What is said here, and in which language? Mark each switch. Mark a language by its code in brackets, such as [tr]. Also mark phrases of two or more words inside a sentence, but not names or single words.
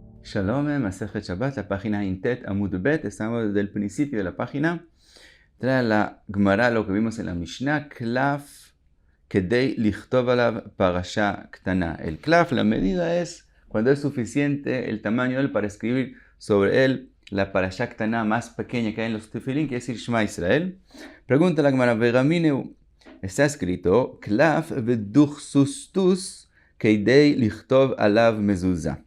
[es] Shalom, Masejet Shabbat, la página Intet [he] עמוד ב. [es] Estamos desde el principio de la página. Trae la Gemara lo que vimos en la Mishnah. [he] קלף כדי לכתוב עליו פרשה קטנה. [es] El klaf, la medida es cuando es suficiente el tamaño de él para escribir sobre él la [he] פרשה קטנה [es] más pequeña que hay en los tefilín, que es decir Shema Israel. Pregunta la Gemara, Vegamineu, está escrito [he] קלף ודוכסוסטוס כדי לכתוב עליו מזוזה.